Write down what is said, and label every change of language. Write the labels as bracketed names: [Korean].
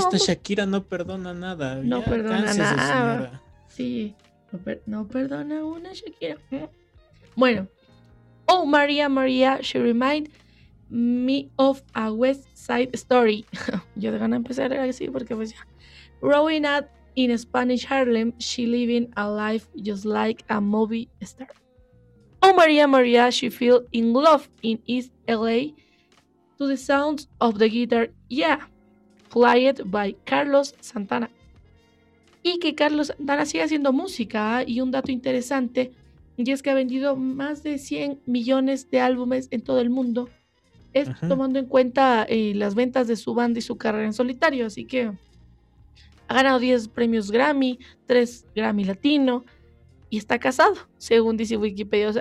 [Spanish] esta Shakira no perdona nada. No ya, perdona nada. Sí, no perdona una Shakira. Bueno. [English] Oh, María, María, she remind me of a West Side Story. [Spanish] Yo de ganas empezar así porque pues ya. [English] Growing up in Spanish Harlem, she living a life just like a movie star. Oh, María, María, she feel in love in East L.A. to the sounds of the guitar, yeah, played by Carlos Santana. [Spanish] Y que Carlos Santana sigue haciendo música, y un dato interesante, y es que ha vendido más de 100 millones de álbumes en todo el mundo, esto tomando en cuenta las ventas de su banda y su carrera en solitario, así que ha ganado 10 premios Grammy, 3 Grammy Latino, y está casado, según dice Wikipedia.